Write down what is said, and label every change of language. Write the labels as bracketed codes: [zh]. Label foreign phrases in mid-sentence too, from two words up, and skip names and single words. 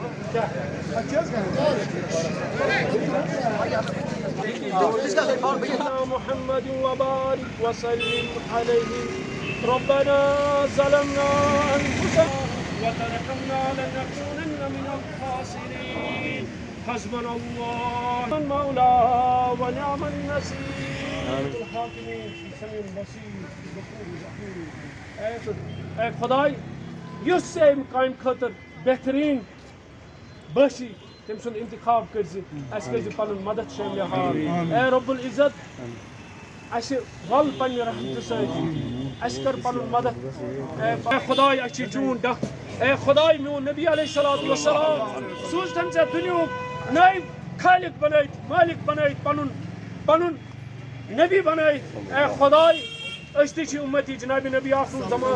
[ar] محمد وبارك وسلم عليه ربنا ظلمنا أنفسنا وتركنا لنكونن من الخاسرين حسبنا الله المولى ونعم النصير الحاكمين في سميع بصير غفور رحيم [ks] اے خدائی یُس ژےٚ اَمہِ کامہِ خٲطرٕ بہتریٖن بٲشی تٔمۍ سُنٛد انتخاب کٔرۍزِ اَسہِ کٔرۍزِ پَنُن مدد شٲمِل حال اے [ar] رب العزت [ks] اَسہِ وَل پنٛنہِ رحمتہٕ سۭتۍ اَسہِ کٔر پَنُن مدد اے خداے اَسہِ چھِ چون ڈکھ اے خداے میون نبی [ar] علیہ الصلوۃ والسلام [ks] سوٗزتھن ژےٚ دُنیُہُک نٲیِب خالق بنٲیِتھ مٲلِک بنٲیِتھ پَنُن نبی بنٲیِتھ اے خداے أسۍ تہِ چھِ اُمتی جنابِ نبی آخر زمان